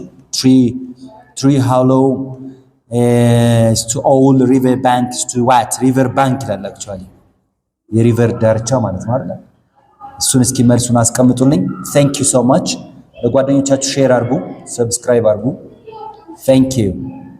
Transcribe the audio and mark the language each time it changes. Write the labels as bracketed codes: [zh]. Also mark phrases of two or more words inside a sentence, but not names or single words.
[am] ትሪ ሃሎ [en] to all river banks to what river bank [am] ይላል actually የሪቨር ዳርቻ ማለት ነው አይደል? እሱን እስኪ መልሱን አስቀምጡልኝ። [en] thank you so much [am] ለጓደኞቻችሁ ሼር አድርጉ፣ ሰብስክራይብ አድርጉ። [en] thank you